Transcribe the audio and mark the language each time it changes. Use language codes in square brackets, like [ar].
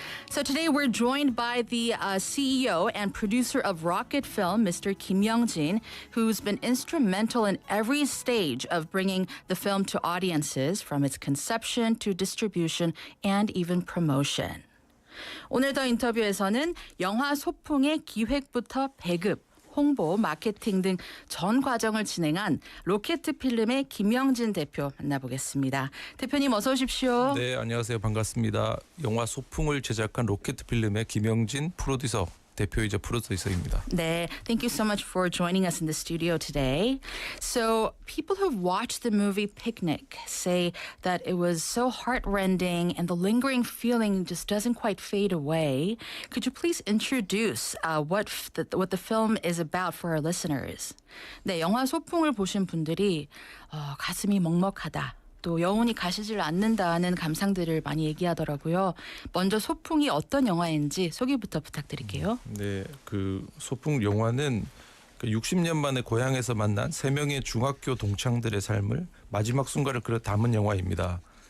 [en] So today we're joined by the CEO and producer of Rocket Film, Mr. Kim Young-jin, who's been instrumental in every stage of bringing the film to audiences, from its conception to distribution and even promotion. [ko] 오늘 더 인터뷰에서는 영화 소풍의 기획부터 배급, 홍보, 마케팅 등 전 과정을 진행한 로케트필름의 김영진 대표 만나보겠습니다. 대표님 어서 오십시오. 네, 안녕하세요. 반갑습니다. 영화 소풍을 제작한 로케트필름의 김영진 프로듀서 대표이자 프로듀서입니다. [en] 네, thank you so much for joining us in the studio today. So, people who've watched the movie Picnic say that it was so heartrending and the lingering feeling just doesn't quite fade away. Could you please introduce what the film is about for our listeners? [ko] 네, 영화 소풍을 보신 분들이 가슴이 먹먹하다. 또 여운이 가시질 않는다는 감상들을 많이 얘기하더라고요. 먼저 소풍이 어떤 영화인지 소개부터 부탁드릴게요. 네, 그 소풍 영화는 60년 만에 고향에서 만난 3명의 중학교 동창들의 삶을 마지막 순간을 그려 담은 영화입니다.